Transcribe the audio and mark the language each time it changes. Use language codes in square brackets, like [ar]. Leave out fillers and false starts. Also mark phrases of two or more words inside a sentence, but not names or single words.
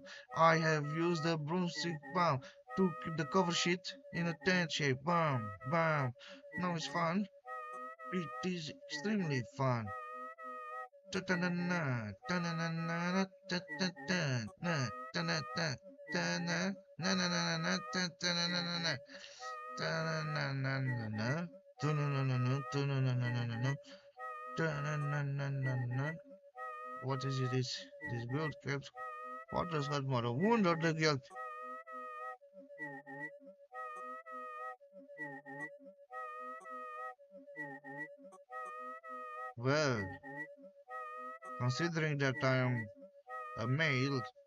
[en] I have used a broomstick palm to keep the cover sheet in a tent shape. Bam, bam. Now it's fun. It is extremely fun. Ta-ta-na-na, ta-na-na-na, ta-ta-ta-na, ta-na-ta, ta-na, na-na-na-na-na, ta-ta-na-na-na-na, ta-na-na-na-na-na, tu-na-na-na-na, tu-na-na-na-na-na, ta-na-na-na-na-na. What is it? This build kept. What does hurt more, a wound or the guilt? Well, considering that I am a male